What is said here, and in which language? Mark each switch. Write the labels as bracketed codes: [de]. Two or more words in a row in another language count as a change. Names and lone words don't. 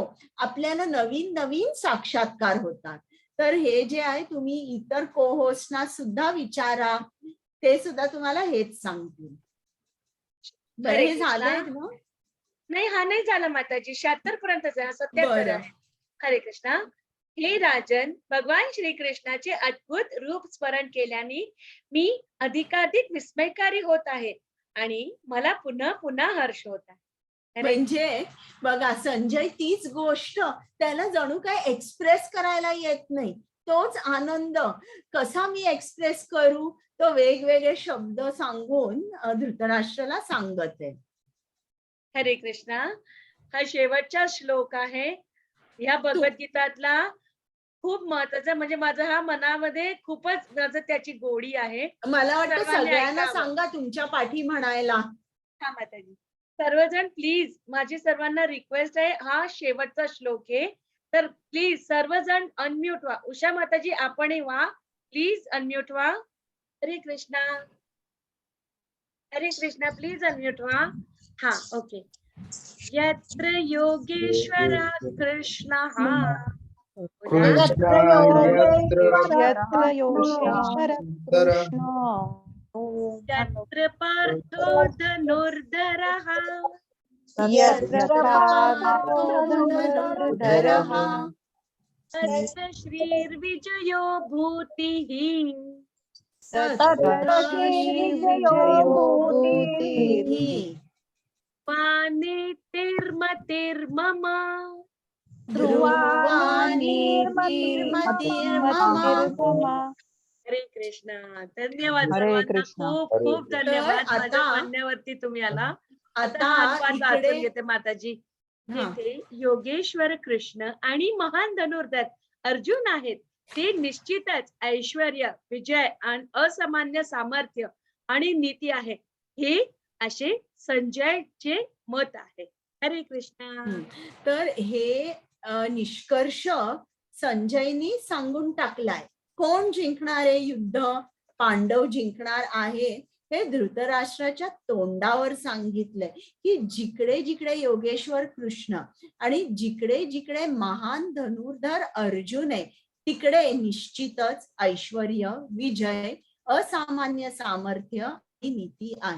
[mr] आपल्याला नवीन साक्षात्कार होतात. तर हे जे आहे तुम्ही इतर को-होस्टना सुद्धा विचारा, ते सुद्धा तुम्हाला हेच सांगतील. बरं, हरे हे झालंय कृष्णा. ना? नाही, हा नाही झाला माताजी. 76 पर्यंत 77. बरं. हरे कृष्णा. हे राजन, भगवान श्रीकृष्णाचे अद्भुत रूप स्मरण केल्याने मी अधिकाधिक विस्मयकारी होत आहे आणि मला पुन्हा पुन्हा हर्ष होत आहे. हरे म्हणजे बघा, संजय तीच गोष्ट त्याला जणू काय एक्सप्रेस करायला येत नाही. तोच आनंद कसा मी एक्सप्रेस करू, तो वेगवेगळे शब्द सांगून धृतराष्ट्राला सांगत आहे. हरे कृष्णा. हा शेवटचा श्लोक आहे या भगवद्गीतातला. खूप महत्वाचा, म्हणजे माझा हा मनामध्ये खूपच त्याची गोडी आहे. मला वाटतं सर्वांनी सगळ्यांना ऐकावं. सांगा तुमच्या पाठी म्हणायला. हा माताजी, सर्वजण प्लीज, माझी सर्वांना रिक्वेस्ट आहे, हा शेवटचा श्लोक आहे, तर प्लीज सर्वजण अनम्यूट व्हा. उषा माताजी आपणही व्हा, प्लीज अनम्यूट व्हा. हरे कृष्णा. हरे कृष्णा. प्लीज अनम्यूट व्हा. हा, ओके. [sa] यत्र योगेश्वर कृष्णः. [mr] बोला. [sa] यत्र योगेश्वर कृष्ण तत्र पार्थो धनुर्धरः. यत्र पार्थो धनुर्धरः तत्र श्रीर्विजयो भूतिः. तत्र श्रीर्विजयो भूतिः पानेतिर्मतिर्मम. ध्रुवानीतिर्मतिर्मम. [mr] हरे कृष्णा. धन्यवाद हरे सर्वांना. कृष्णा. खूप खूप धन्यवाद. तर माझ्या आता- म्हणण्यावरती तुम्ही आला. आता आता हातपात वाचून इकडे घेते माताजी. हा. जिथे योगेश्वर कृष्ण आणि महान धनुर्धर अर्जुन आहेत, ते निश्चितच ऐश्वर्य, विजय आणि असामान्य सामर्थ्य आणि नीती आहे, हे असे संजयचे मत आहे. हरे कृष्णा. तर हे निष्कर्ष संजयनी सांगून टाकलाय. कोण जिंकणार आहे युद्ध? पांडव जिंकणार आहे हे धृतराष्ट्राच्या तोंडावर सांगितलंय की जिकडे जिकडे योगेश्वर कृष्ण आणि जिकडे जिकडे महान धनुर्धर अर्जुन आहे तिकडे निश्चितच ऐश्वर्य, विजय, असामान्य सामर्थ्य आणि नीती आहे.